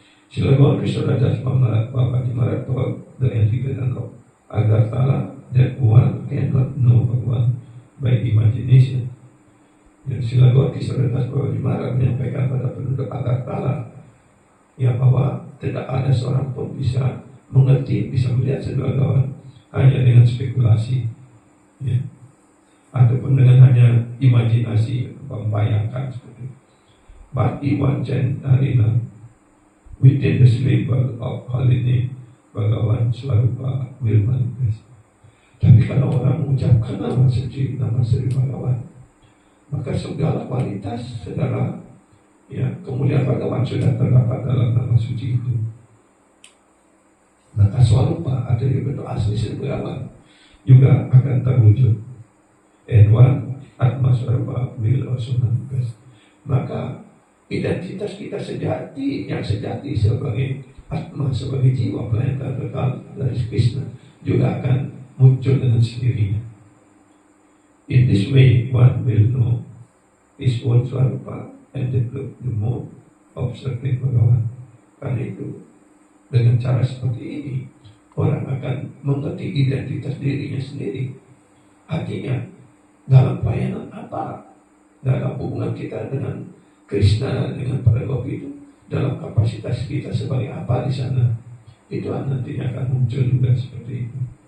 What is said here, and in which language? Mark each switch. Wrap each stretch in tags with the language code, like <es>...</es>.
<en>Srila Gaura Krishna Das Baba Maharaj told the anti-Vedan of Agartala that one cannot know Bhagavan by imagination.</en> <id>Srila Gaura Krishna Das Baba Maharaj menyampaikan pada penduduk Agartala bahwa tidak ada seorang pun bisa mengerti, bisa melihat Sri Bhagavan hanya dengan spekulasi, ataupun dengan hanya imajinasi, membayangkan seperti itu.</id> <en>But Iwan Chantarina within the syllable of holy name Bhagavan Swarupa will manifest.</en> <id>Tapi kalau orang mengucapkan nama suci, nama Sri Bhagavan, maka segala kualitas, segala kemuliaan Bhagavan sudah terdapat dalam nama suci itu. Maka Swarupa atau bentuk asli Sri Bhagavan juga akan terwujud.</id> <en>And one Atma Swarupa will also manifest.</en> <id>Maka identitas kita yang sejati sebagai Atma, sebagai jiwa pelayan kekal dari Krishna juga akan muncul dengan sendirinya.</id> <en>In this way, one will know his own Swarupa and develop the mode of serving Bhagavan.</en> <id>Karena itu, dengan cara seperti ini, orang akan mengerti identitas dirinya sendiri. Artinya, dalam pelayanan apa? Dalam hubungan kita dengan Krishna, dengan para gopi itu, dalam kapasitas kita sebagai apa di sana, itu nantinya akan muncul juga seperti itu.</id>